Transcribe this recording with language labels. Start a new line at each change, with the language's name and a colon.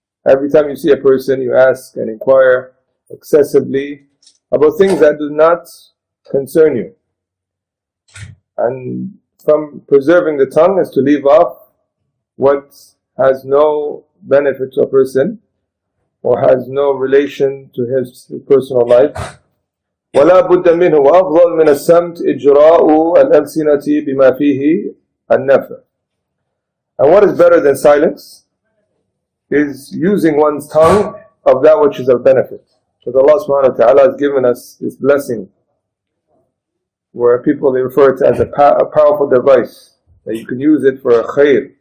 English: Every time you see a person, you ask and inquire excessively about things that do not concern you. And from preserving the tongue is to leave off what has no benefit to a person or has no relation to his personal life.
Arabic: ولا بد منه وأفضل من السمت إجراء الألسنة بما فيه النفع.
English: And what is better than silence is using one's tongue of that which is of benefit. Because Allah subhanahu wa ta'ala has given us this blessing where people, they refer to it as a powerful device, that you can use it for a khair.